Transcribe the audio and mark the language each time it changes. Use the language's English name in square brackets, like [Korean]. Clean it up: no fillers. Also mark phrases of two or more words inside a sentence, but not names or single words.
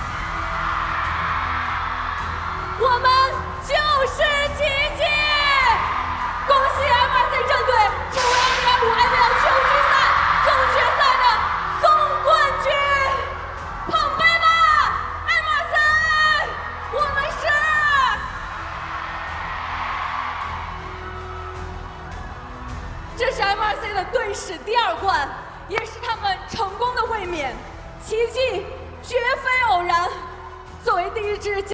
[Chinese] 我們就是奇蹟！恭喜 MRC 戰隊成為2025 IPL 秋季賽總決賽的總冠軍！捧杯吧 ，MRC！我們是！這是 MRC 的隊史第2冠，也是他們成功的衛冕。奇蹟絕非偶然。作為第一支。